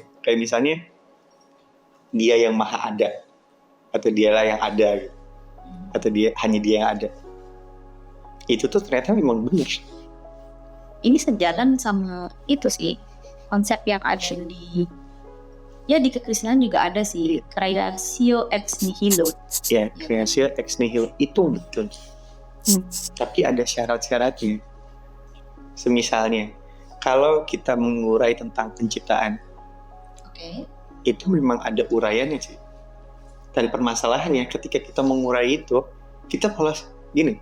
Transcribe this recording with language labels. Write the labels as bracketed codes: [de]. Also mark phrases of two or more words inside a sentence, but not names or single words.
[id] Kayak misalnya dia yang maha ada, atau dialah yang ada gitu. Atau hanya dia yang ada. Itu tuh ternyata memang benar. Ini sejalan sama itu sih, konsep yang ada di kekristenan juga ada sih, [la] creatio ex nihilo. [id] Ya, [la] creatio ex nihilo [id] itu betul. Tapi ada syarat-syaratnya. Semisalnya, kalau kita mengurai tentang penciptaan, itu memang ada uraiannya sih. Dan permasalahannya ketika kita mengurai itu, kita malah gini.